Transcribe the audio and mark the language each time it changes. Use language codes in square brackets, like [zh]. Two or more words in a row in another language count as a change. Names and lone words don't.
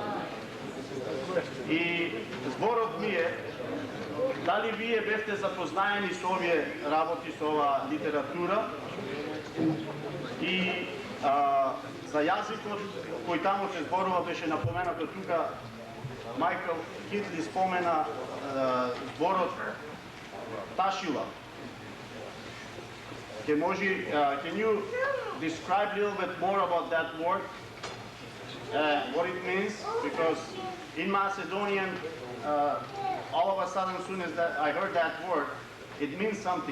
[mk] И зборот ми е, дали вие бевте запознаени со овие работи, со ова литература и за јазикот кој таму се зборува беше напоменато тука, Майкл Хитли спомена зборот ташила. [en] Can you describe a little bit more about that word? What it means? Because in Macedonian, all of a sudden, as soon as I heard that word, it means something.